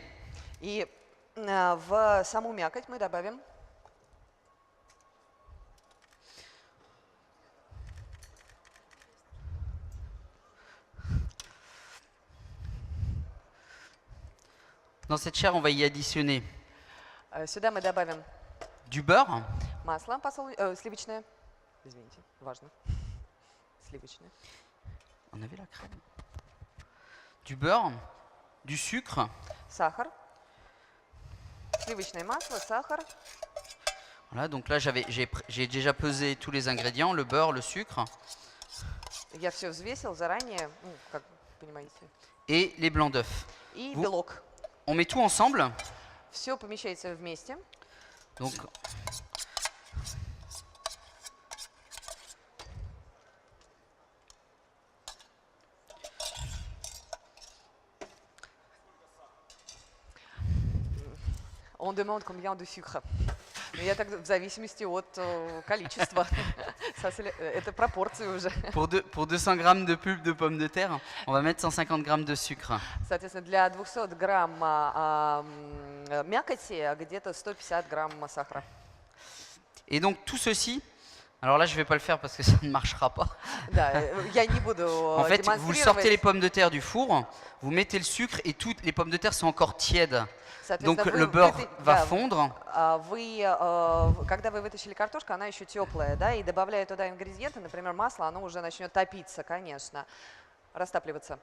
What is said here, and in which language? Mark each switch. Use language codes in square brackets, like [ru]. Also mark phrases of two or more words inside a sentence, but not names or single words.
[ru] И в саму мякоть мы добавим сюда мы добавим [fr] du beurre, [ru] масло сливочное. Извините, важно. Сливочное. [fr] on avait la crème, du beurre, du sucre. [ru] Сахар. Сливочное масло, сахар. [fr] Voilà, donc là j'ai déjà pesé tous les ingrédients, le beurre, le sucre [ru] Я все взвесил заранее, ну, как понимаете. [fr] et les blancs d'œufs. [ru] И [fr] Vous- [ru] белок. [fr] On met tout ensemble. [ru] Все помещается вместе. [fr] Donc On demande combien de sucre. [ru] Но я так в зависимости от количества. Это пропорции уже. [fr] pour 200 grammes de pulpe de pommes de terre, on va mettre 150 grammes de sucre. [ru] Соответственно, для 200 грамм мякоти где-то 150 грамм сахара. [fr] Et donc tout ceci, alors là je vais pas le faire parce que ça ne marchera pas. [ru] Да, я не буду [fr] En fait, vous sortez les [ru] демонстрировать. [fr] pommes de terre du four, vous mettez le sucre et toutes les pommes de terre sont encore tièdes. Donc [ru] Соответственно, [fr] le beurre va [ru] да, [fr] fondre. [ru] Когда вы вытащили картошку, она еще теплая, да, и добавляя туда ингредиенты, например, масло, оно уже начнет топиться, конечно, растапливаться.